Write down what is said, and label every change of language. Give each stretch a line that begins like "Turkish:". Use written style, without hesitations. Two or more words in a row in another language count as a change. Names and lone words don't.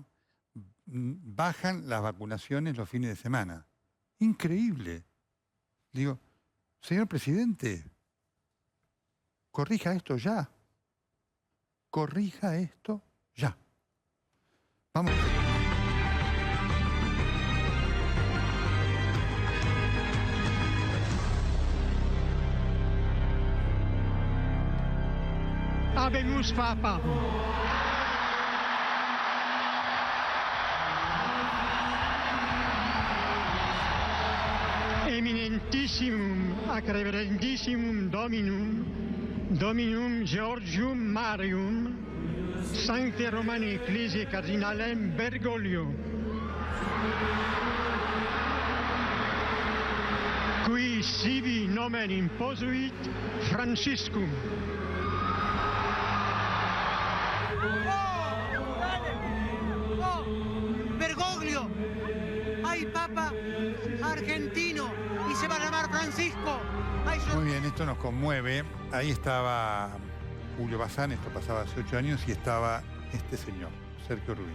Spanish: Bajan las vacunaciones los fines de semana. Increíble. Digo, señor presidente, corrija esto ya. Corrija esto ya. Vamos.
Latin: Habemus Papa. Eminentissimum ac reverendissimum Dominum Georgium Marium, Sancte Romani Ecclesiae Cardinalem Bergoglio, qui sibi nomen imposuit Franciscum.
Spanish: Bergoglio, hay Papa argentino y se va a llamar Francisco. Muy bien, esto nos conmueve. Ahí estaba Julio Bazán, esto pasaba hace 8 años, y estaba este señor, Sergio Rubin.